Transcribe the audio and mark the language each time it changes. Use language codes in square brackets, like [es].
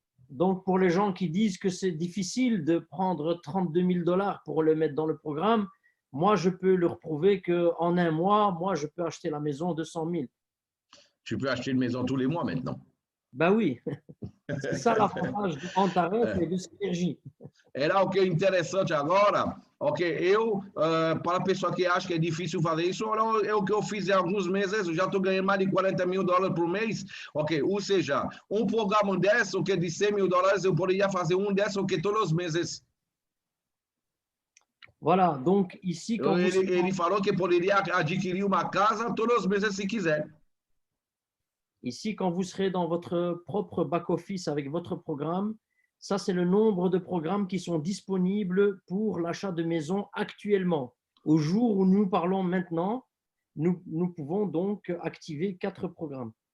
[fr] Donc, pour les gens qui disent que c'est difficile de prendre $32,000 pour le mettre dans le programme, moi, je peux leur prouver qu'en un mois, moi, je peux acheter la maison de 100 000. Tu peux acheter une maison tous les mois maintenant. Ben oui, c'est ça l'avantage de Antares et de Synergie. [pt] Era o que é interessante agora, ok? Para a pessoa que acha que é difícil fazer isso, é o que eu fiz há alguns meses, eu já estou ganhando mais de $40.000 por mês, ok? Ou seja, um programa desse, o que de $100.000, eu poderia fazer um desse, o que todos os meses. [fr] Voilà, donc ici, quand [pt] Ele falou que poderia adquirir uma casa todos os meses se quiser. [fr] Ici, quand vous serez dans votre propre back-office avec votre programme, ça, c'est le nombre de programmes qui sont disponibles pour l'achat de maison actuellement. Au jour où nous parlons maintenant, nous pouvons donc activer 4 programmes.